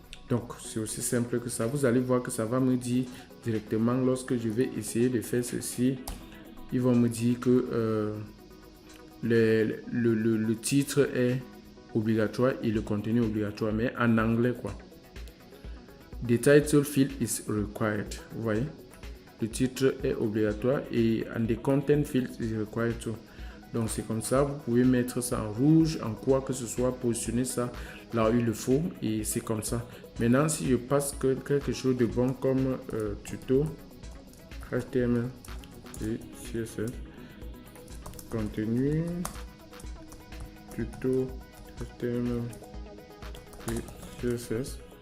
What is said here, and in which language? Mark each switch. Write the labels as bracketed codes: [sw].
[fr] Donc, c'est aussi simple que ça. Vous allez voir que ça va me dire directement lorsque je vais essayer de faire ceci. Ils vont me dire que le titre est obligatoire et le contenu est obligatoire, mais en anglais quoi. [en] The title field is required. [fr] Vous voyez, le titre est obligatoire et [en] the content field is required too. [fr] Donc c'est comme ça, vous pouvez mettre ça en rouge, en quoi que ce soit, positionner ça là où il le faut et c'est comme ça. Maintenant, si je passe quelque chose de bon comme tuto, HTML et CSS, contenu, tuto, HTML et CSS.